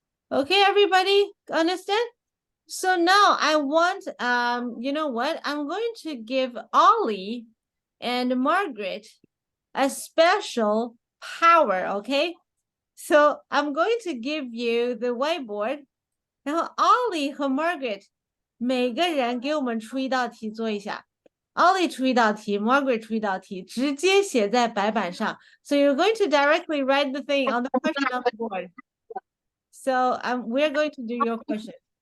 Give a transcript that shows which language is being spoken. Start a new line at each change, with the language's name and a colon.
English: Okay, everybody, understand? So now I want, you know what? I'm going to give Ollie and Margaret a special power, okay? So I'm going to give you the whiteboard.
Chinese: 然后 Ollie 和 Margaret 每个人给我们出一道题做一下。 Ollie 出一道题 ，Margaret 出一道题，直接写在白板上。
English: So you're going to directly write the thing on the question on the board. So we're going to do your question.